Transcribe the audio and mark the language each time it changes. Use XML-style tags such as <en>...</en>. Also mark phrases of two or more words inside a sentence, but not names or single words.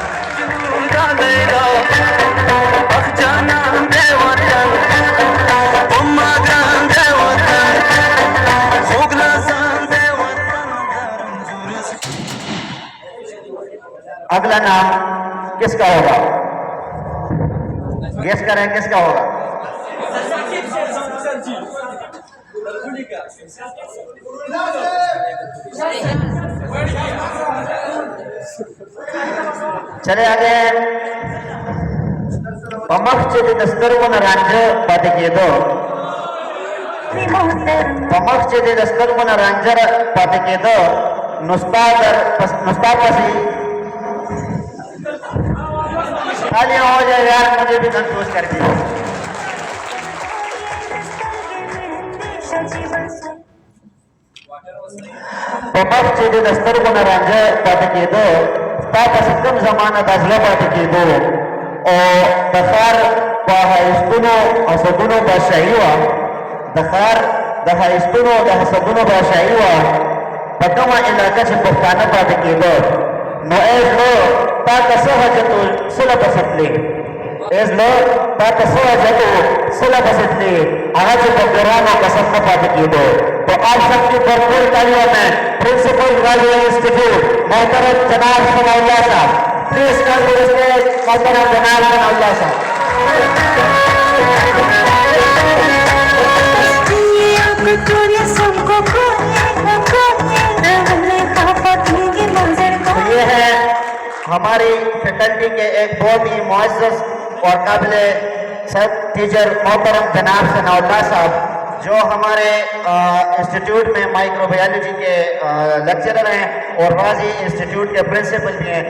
<ur>اگلا نام کس کا ہوگا؟ گیس کریں کس کا ہوگا؟ چلے آگے۔</ur> <ps>پمخ چې د سترګو نه رانجه پاتې کېدو، پمخ چې د سترګو نه رانجه پاتې کېدو، نو ستا پسې</ps> <ur>تالیاں ہو جائے یار، مجھے بھی کنفیوز کر دیا۔</ur> <ps>پمخ چې د سترګو نه رانجه پاتې کېدو، ستا پسې کوم زمانه د زړه پاتې کېدو، او د ښار په ښایستونو حسدونو بادشاهي وه، د ښار د ښایستونو د حسدونو بادشاهي وه، په کومه علاقه چې پښتانه پاتې کېدو، نو ای زړه تا ته څه حاجت و څه له پسې تلې، ای زړه تا ته څه حاجت و څه له پسې تلې، هغه چې په ګرانو قسم نه پاتې کېدو۔</ps> <ur>تو آپ سب کی بھرپور تالیوں میں پرنسپل راضی انسٹیٹیوٹ محترم جناب ثناء اللہ صاحب،</ur> <en>Please come to the stage</en> <ur>محترم جناب ثناء اللہ صاحب۔ یہ ہے ہماری فیکلٹی کے ایک بہت ہی معزز اور قابل صد ٹیچر محترم جناب ثناء اللہ صاحب، جو ہمارے انسٹیٹیوٹ میں مائکرو بایولوجی کے لیکچرر ہیں اور راضی انسٹیٹیوٹ کے پرنسپل بھی ہیں۔</ur>